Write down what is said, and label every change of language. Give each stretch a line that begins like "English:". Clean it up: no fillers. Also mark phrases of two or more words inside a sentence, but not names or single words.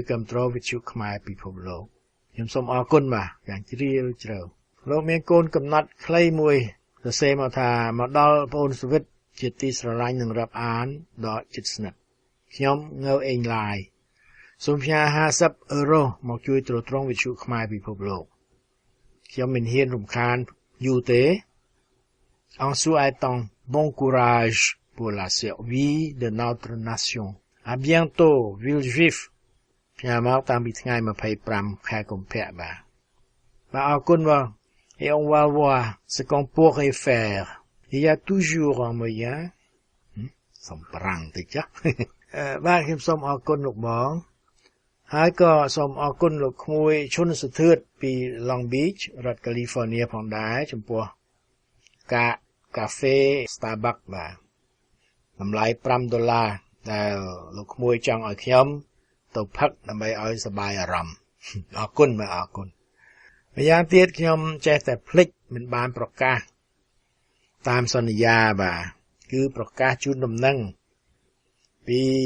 Khmer: គាំទ្រវិទ្យុខ្មែរពិភពលោកខ្ញុំសូមអរគុណបាទយ៉ាងជ្រាលជ្រៅលោកមានកូនកំណត់ខ្លីមួយសរសេរមកថាមកដល់បងអូនសវិតជាទីស្រឡាញ់និងរាប់អានដ៏ជិតស្និទ្ធខ្ញុំងើអេងឡាយសូមផ្ញើ50 អឺរ៉ូមកជួយទ្រទ្រង់វិទ្យុខ្មែរពិភពលោកខ្ញុំមិនហ៊ានរំខានយូរទេ
French: En souhaitant bon courage pour la survie de notre nation. À bientôt, Ville Juif.
Khmer: ផ្ញើមកតាំងពីថ្ងៃ25 ខែកុម្ភៈបាទអរគុណបង
French: Et on va voir ce qu'on pourrait faire. Il y a toujours un moyen.
Khmer: សំប្រាំងតិចចាបាទខ្ញុំសូមអរគុណលោកបងហើយក៏សូមអរគុណលោកក្មួយឈុ នសុធឿតពី Long Beach រដ្ឋ California ផងដែរចំពោះកាហ្វេ Starbucks បាទតម្លៃ$5ដែលលោកក្មួយចង់ឲ្យខ្ញុំទៅផឹកដើម្បីឲ្យសប្បាយអារម្មណ៍អរគុណបាទអរគុណម្យ៉ាងទៀតខ្ញុំចេះតែភ្លេចមិនបានប្រកាសតាមសន្យាបាទគឺប្រកាសជូនដំណឹងពី